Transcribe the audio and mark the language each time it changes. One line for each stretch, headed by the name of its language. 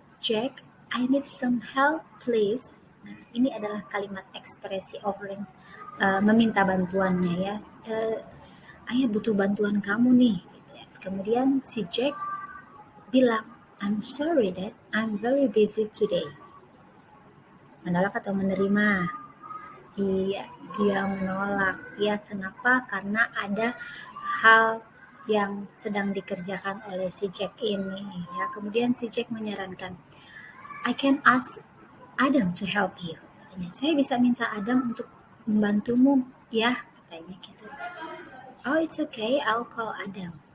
English: Jack, I need some help please.
Indonesian: Nah, ini adalah kalimat ekspresi offering, meminta bantuannya ya. Ayah butuh bantuan kamu nih. Kemudian si Jack bilang,
English: I'm sorry Dad, I'm very busy today.
Indonesian: Menolak atau menerima? Iya, dia menolak. Ya, kenapa? Karena ada hal yang sedang dikerjakan oleh si Jack ini. Ya, kemudian si Jack menyarankan,
English: I can ask Adam to help you.
Indonesian: Katanya, saya bisa minta Adam untuk membantumu, ya, katanya gitu.
English: Oh, it's okay, I'll call Adam.